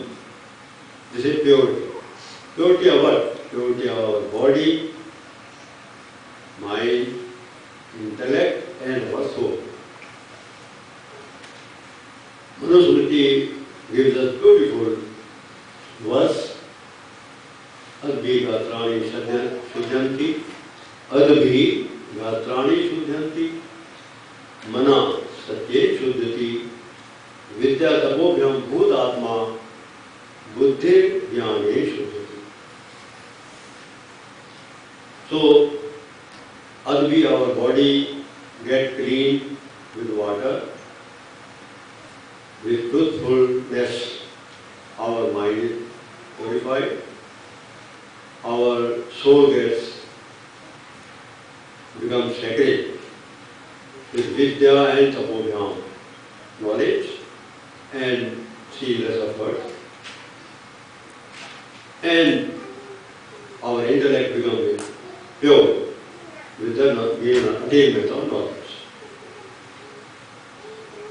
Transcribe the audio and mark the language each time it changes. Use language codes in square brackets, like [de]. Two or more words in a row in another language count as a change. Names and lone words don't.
[en] This is purity. Purity of what? Purity of our body, mind, intellect, and our soul. Manusmriti gives us beautiful verse. [sa] अद्भि गात्राणि शुध्यन्ति, अद्भि गात्राणि शुध्यन्ति, मन सत्ये शुद्धति, विद्या तपोभ्याम् भूत आत्मा, बुद्धि ज्ञाने शुद्धति. [en] So, adbhi, our body, get clean with water, with truthfulness, our mind is purified. Our soul becomes sacred with vidya and tapobhyam, knowledge and ceaseless effort, and our intellect becomes pure with the attainment of knowledge.